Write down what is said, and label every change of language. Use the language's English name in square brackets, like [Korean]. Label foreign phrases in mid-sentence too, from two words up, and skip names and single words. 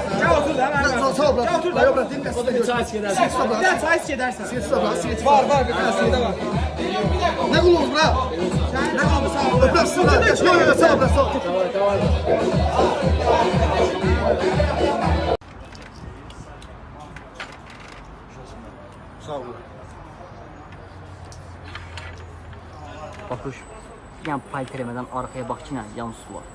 [Turkish] Gel otur da ben. Sağ ol bırak. Otur da. Yok bırak. Bir çay iç gidersin. Bir çay iç gidersin. Var bir tane şeyde var. Ne kullanıyorsun bırak? Ne kaldı sağ ol. Bırak şunu bırak. Yok sağ ol bırak sağ ol. Sağ ol. Bakuş. [Azerbaijani] Yəni palter eləmədən arxaya bax ki, nə yan su var.